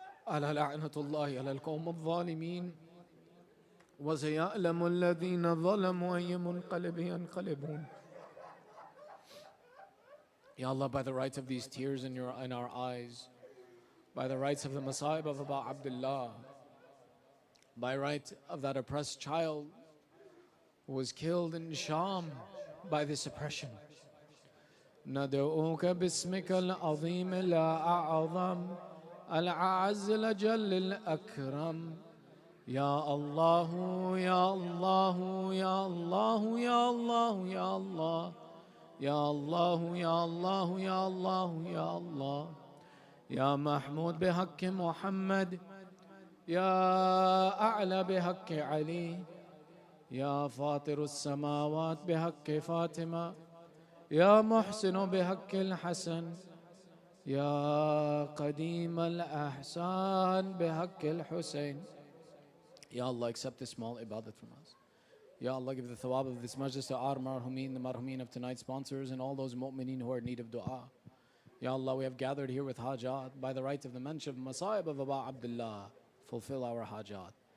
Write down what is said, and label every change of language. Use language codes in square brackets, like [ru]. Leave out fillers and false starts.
[ar] ألا لعنة الله على القوم الظالمين وسيعلم الذين ظلموا أي منقلب ينقلبون. [en] Ya Allah, by the rights of these tears in our eyes, by the rights of the Masa'ib of Aba Abdullah, by right of that oppressed child who was killed in Sham by this oppression. [ar] ندعوك باسمك العظيم الأعظم الأعز الأجل الأكرم يا الله يا الله يا الله يا الله يا الله يا الله يا الله يا الله يا الله يا محمود بحق محمد يا أعلى بحق علي يا فاطر السماوات بحق فاطمة يا محسن بحق الحسن يا قديم الأحسان بحق الحسين. [en] Ya Allah, accept this small ibadat from us. Ya Allah, give the thawab of this majlis to our marhumin, the marhumin of tonight's sponsors, and all those mu'mineen who are in need of dua. Ya Allah, we have gathered here with hajat. By the right of the mention of Masa'ib of Aba Abdullah, fulfill our hajat.